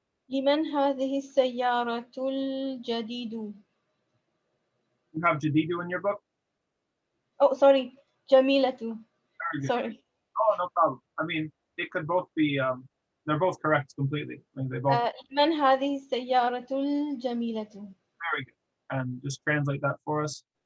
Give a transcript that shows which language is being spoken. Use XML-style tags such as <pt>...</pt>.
<ar>لمن هذه السيارة الجديد?</ar> <en>You have jadidu in your book? Oh, sorry, Jamilatu. Very good. Sorry. Oh, no problem. I mean, it could both be, they're both correct completely. I mean, they both.</en> <ar>لمن هذه السيارة الجميلة?</ar> <en>Very good. And just translate that for us.</en>